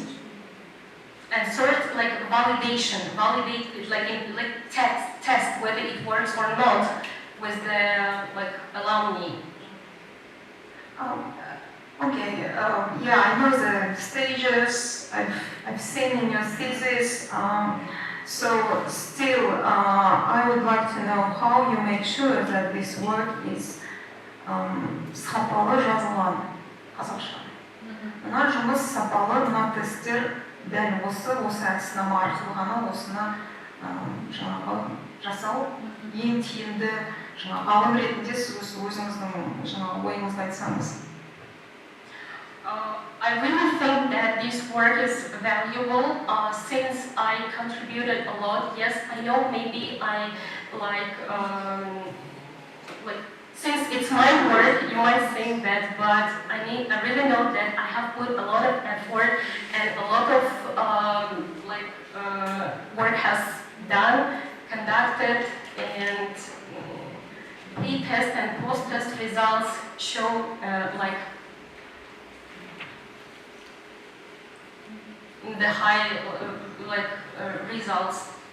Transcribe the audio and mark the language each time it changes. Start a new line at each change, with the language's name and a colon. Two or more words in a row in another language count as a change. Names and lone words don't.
English: And third, like validation, test whether it works or not with the like alumni. Okay, yeah, I know the stages, I've seen in your thesis, so still, I would like to know how you make sure that this work is
Kazakh: сапалы жазылған қазақша. Мына жұмыс сапалы, мына тесттер дәл осы әдіснама арқылы ғана осыны жаңағы жасау ең тиімді, жаңағы ғалым ретінде сіз өзіңіздің жаңағы ойыңызды айтсаңыз.
English: I really think that this work is valuable since I contributed a lot. Yes, I know maybe I since it's my work, you might think that, but I really know that I have put a lot of effort and a lot of work has done, conducted, and pre-test and post-test results show the high results.